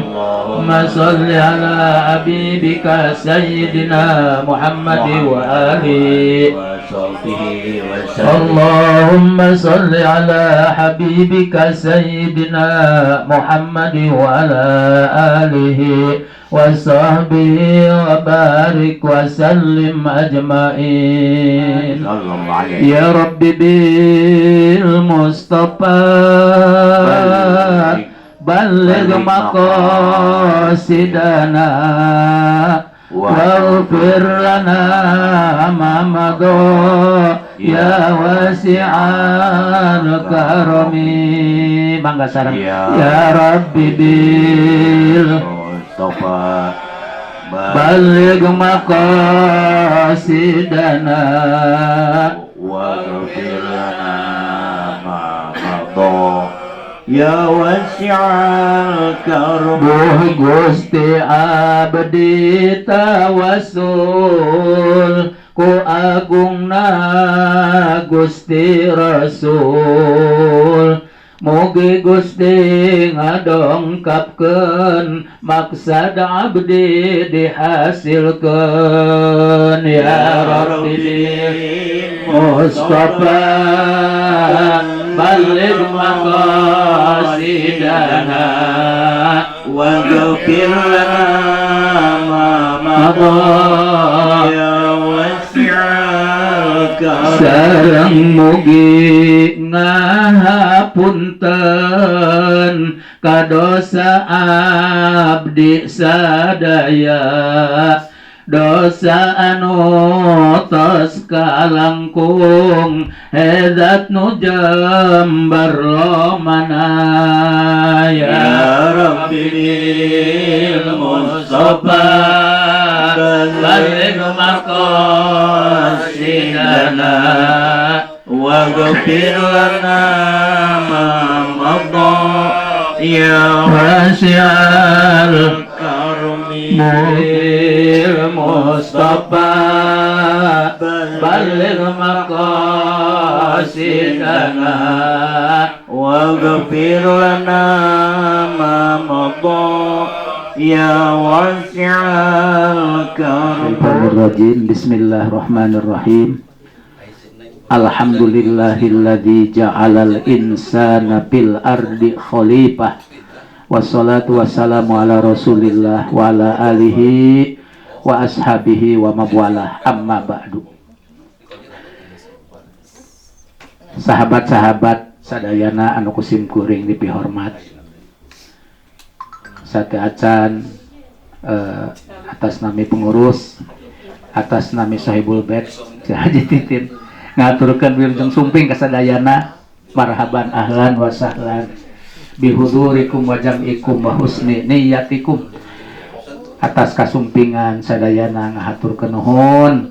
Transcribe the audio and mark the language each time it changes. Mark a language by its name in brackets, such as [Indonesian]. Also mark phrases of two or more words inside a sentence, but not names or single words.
[Arabic] اللهم صل على حبيبك سيدنا محمد وآله وصحبه وسلم. اللهم صل على حبيبك سيدنا محمد وعلى آله وصحبه وبارك وسلم أجمعين. يا رب بالمصطفى بلغ مقاصدنا واغفر لنا ما مضى يا واسع الكرم. Bangga sarang يا رب بالمصطفى بلغ مقاصدنا واغفر لنا ما مضى يا واسع الكرم. [Sundanese] Gusti abdi tawassul ku agungna Gusti Rasul. Mugi Gusti ngadongkapkeun maksad abdi dihasilkeun. [Arabic] يا رب مصطفى بلغ مقاصدنا واغفر لنا ما مضى يا واسع الكرم. [Sundanese] Sareng mugi ngahapunten kadosa abdi sadaya, dosa anu tos kalangkung hedat nu jambar lomana. [Arabic] يا رب بالمصطفى بلغ مقاصدنا واغفر لنا ما مضى يا واسع الكرم. نبي المصطفى بلغ مقاصدنا واغفر لنا ما مضى يا واسع الكرم. بسم الله الرحمن الرحيم الحمد لله الذي جعل الإنسان في الأرض خليفة. والصلاة والسلام على رسول الله وعلى آله وأصحابه ومن والاه. أما بعد. [Sundanese] Sahabat-sahabat sadayana anu kusim kuring dipihormat. Sate acan atas nami pengurus, atas nami [Arabic] صاحب البيت [Sundanese] Haji Titin ngaturkeun wilujeng sumping ka sadayana. [Arabic] مرحبا أهلا وسهلا بحضوركم وجمعكم وحسن نيتكم. [Sundanese] Atas kasumpingan sadayana ngahaturkeun nuhun.